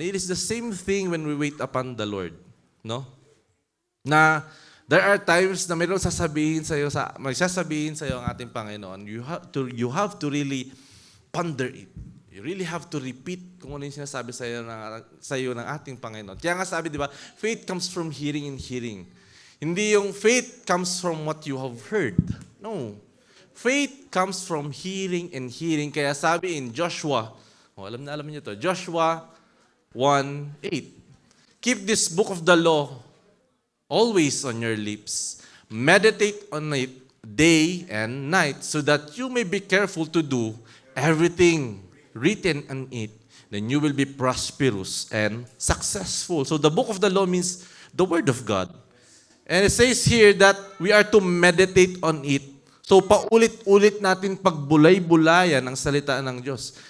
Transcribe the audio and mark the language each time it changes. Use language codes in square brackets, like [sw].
[en] It is the same thing when we wait upon the Lord. [tl] Na, [en] there are times [tl] na mayroong magsasabihin sa iyo ang ating Panginoon. [en] You have to really ponder it. You really have to repeat [tl] kung ano yung sinasabi sa iyo ng ating Panginoon. Kaya nga sabi, di ba, [en] faith comes from hearing and hearing. [tl] Hindi yung [en] faith comes from what you have heard. No. Faith comes from hearing and hearing. [tl] Kaya sabi [en] in Joshua, [tl] alam niyo to, [en] Joshua 1:8. Keep this book of the law always on your lips. Meditate on it day and night so that you may be careful to do everything written on it. Then you will be prosperous and successful. So the book of the law means the word of God. And it says here that we are to meditate on it. [tl] So paulit-ulit natin pagbulay-bulayan ang salita ng Diyos.